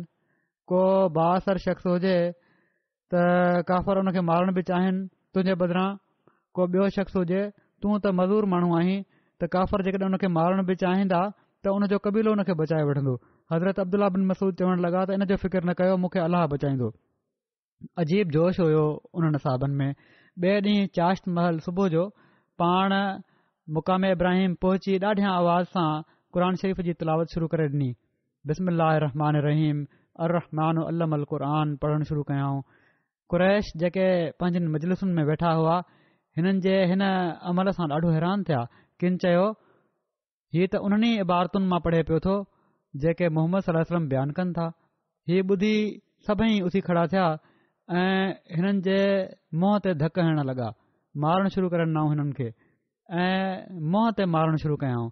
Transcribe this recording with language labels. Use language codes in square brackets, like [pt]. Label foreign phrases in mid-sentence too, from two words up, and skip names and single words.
[sd] को बाअसर शख़्स हुजे त काफ़र उन खे मारणु बि चाहिनि तुंहिंजे बदिरां, को ॿियो शख़्स हुजे तूं त मज़ूर माण्हू आहीं त काफ़र जेकॾहिं उन खे मारणु बि चाहींदा त उन जो कबीलो उन खे बचाए वठंदो। हज़रत अब्दुल्ला बिन मसूद चवणु लॻा त इन जो फ़िक्र न कयो, मूंखे अलाह बचाईंदो। अजीब जोश हुयो उन्हनि साहबनि में। ॿिए ॾींहुं चाश्त महल सुबुह जो पाण मुक़ाम इब्राहिम पहुची ॾाढियां आवाज़ सां क़ुर शरीफ़ जी तिलावत शुरू करे ॾिनी। [ar] بسم الله رحمن رحيم الرحمن علم [sd] अल क़ुर पढ़णु शुरू कयाऊं। क़ुरैश जेके पंहिंजनि मजलिसुनि में वेठा हुआ हिननि जे हिन अमल सां ॾाढो हैरान थिया। किन चयो, हीअ त उन्हनि इबारतुनि मां पढ़े पियो थो जेके मोहम्मद [ar] صلى الله عليه وسلم [sd] बयानु कनि था। हीअ ॿुधी सभई उथी खड़ा थिया ऐं हिननि जे मुंहं ते धक हणण लॻा, मारणु शुरू करे ॾिनऊं हिननि खे ऐं मुंहं ते मारणु शुरू कयाऊं।